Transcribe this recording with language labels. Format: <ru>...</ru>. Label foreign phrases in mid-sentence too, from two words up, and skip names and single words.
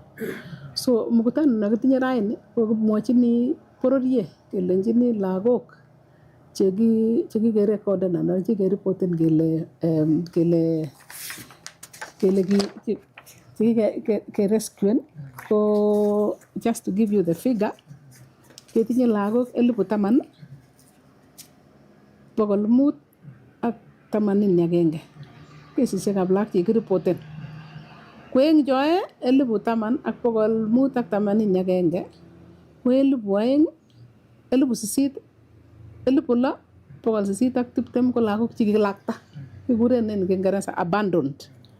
<kln>So mkutano nakitinye raini ko kimwochini bororiet kelenjini lagok chekikerekoden anan chekeripoten kele rescuen ko</kln> <en>just to give you the figure</en> <kln>ketinye lagok 10,581 kesisiekab lagok chekiripoten. Kweng joe 10,581 ko 6,820 ko lagok chekikilakta kikuren en Kiingereza abandoned.</kln>